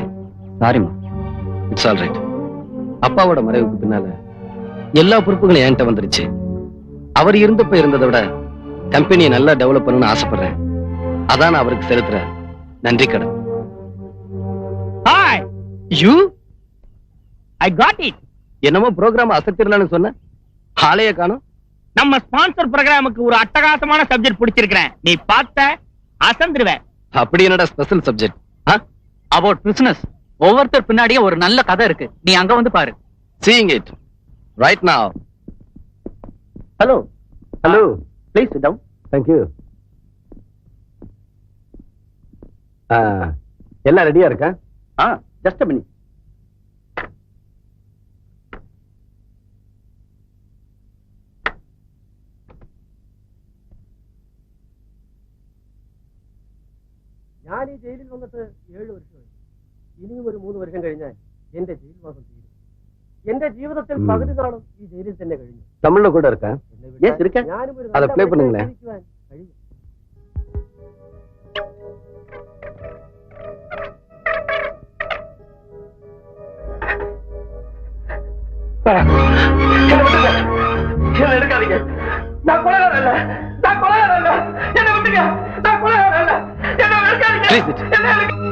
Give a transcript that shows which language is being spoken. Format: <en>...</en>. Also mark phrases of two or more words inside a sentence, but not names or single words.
<en>சாரிம்மா, it's all right.</en> <ta>அப்பாவோட மறைவுக்கு பின்னால எல்லா பொறுப்புகளும் என்கிட்ட வந்துருச்சு. அவர் இருந்தப்ப இருந்ததை விட கம்பெனியை நல்லா டெவலப் பண்ணணும்னு ஆசைப்படுறேன். அதான் நான் அவருக்கு செலுத்துற நன்றி கடன்.</ta> <en>hi you, I got it.</en> <ta>என்னமோ ப்ரோக்ராம் அசத்திரலான்னு சொன்ன, ஆளையே காணும். நம்ம ஸ்பான்சர் ப்ரோக்ராமுக்கு ஒரு அட்டகாசமான சப்ஜெக்ட் பிடிச்சிருக்கிறேன். நீ பார்த்த அசந்துருவ. அப்படி என்னடா</ta> <en>special subject? about business.</en> <ta>ஒவ்வொருத்தர் பின்னாடியே ஒரு நல்ல கதை இருக்கு. நீ அங்க வந்து பாரு.</ta> <en>Seeing it right now. Hello. Hello. Please sit down. Thank you.</en> <ta>எல்லாம் ரெடியா இருக்கா?</ta> <en>Just a minute.</en> <ml>ഞാൻ ഈ ജയിലിൽ വന്നിട്ട് 7 വർഷമായി. ഇനിയും ഒരു 3 വർഷം കഴിഞ്ഞാൽ എന്റെ ജയിൽവാസം തീരും. എന്റെ ജീവിതത്തിൽ പകുതി നാളും ഈ ജയിലിൽ തന്നെ കഴിഞ്ഞു.</ml> <ta>தமிழ்ல கூட இருக்கா?</ta> <ml>ഞാനും ഒരു</ml> <ta>அதை ப்ளே பண்ணுங்களேன்.</ta> <ml>കഴിയും.</ml> <ta>என்ன எடுக்காதீங்க, நான் கொலைகாரன் இல்ல, நான் கொலைகாரன் இல்ல, என்ன விட்டுங்க, நான் கொலைகாரன் இல்ல, என்ன எடுக்காதீங்க, என்ன எடுக்க.</ta>